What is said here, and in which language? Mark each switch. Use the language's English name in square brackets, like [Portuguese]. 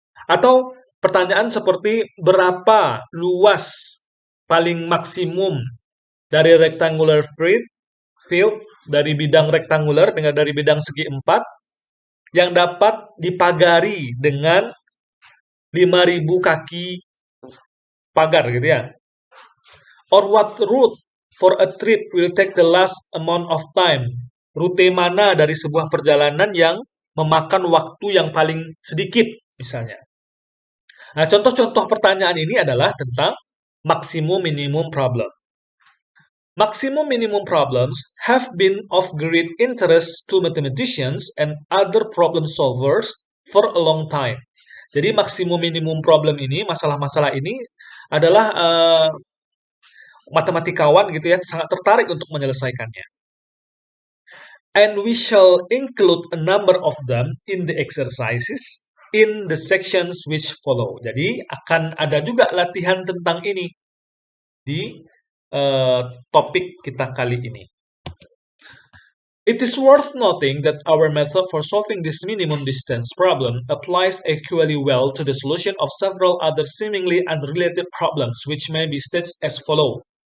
[Indonesian] Atau pertanyaan seperti berapa luas paling maksimum dari rectangular field dari bidang rektanguler dengan dari bidang segi 4 yang dapat dipagari dengan 5.000 kaki pagar gitu ya. [English] Or what route for a trip will take the last amount of time. [Indonesian] Rute mana dari sebuah perjalanan yang memakan waktu yang paling sedikit misalnya. Nah, contoh-contoh pertanyaan ini adalah tentang maximum minimum problem. [English] Maximum minimum problems have been of great interest to mathematicians and other problem solvers for a long time. [Indonesian] Jadi maksimum minimum problem ini, masalah-masalah ini adalah matematikawan gitu ya sangat tertarik untuk menyelesaikannya. [English] And we shall include a number of them in the exercises in the sections which follow. [Indonesian] Jadi akan ada juga latihan tentang ini di topik kita kali ini. [English] It is worth noting that our method for solving this minimum distance problem applies equally well to the solution of several other seemingly unrelated problems, which may be staged as follows.